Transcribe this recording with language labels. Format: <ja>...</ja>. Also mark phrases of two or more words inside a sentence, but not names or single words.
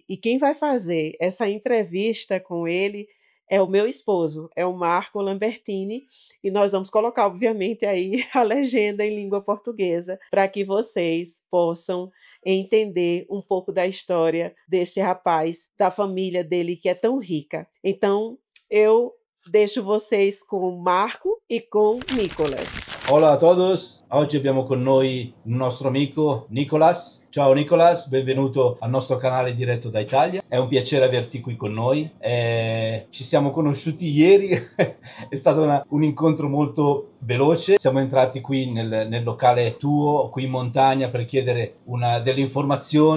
<pt>E quem vai fazer essa entrevista com ele é o meu esposo, é o Marco Lambertini, e nós vamos colocar, obviamente, aí a legenda em língua portuguesa para que vocês possam entender um pouco da história deste rapaz, da família dele que é tão rica. Então, eu deixo vocês com o Marco e com Nicolas.</pt> <es>Hola a todos,</es> <it>oggi abbiamo con noi il nostro amico Nicolas. Ciao Nicolas, benvenuto al nostro canale diretto da Italia. È un piacere averti qui con noi. Ci siamo conosciuti ieri, è stato un incontro molto veloce. Siamo entrati qui nel locale tuo, qui in montagna, per chiedere delle informazioni.</it>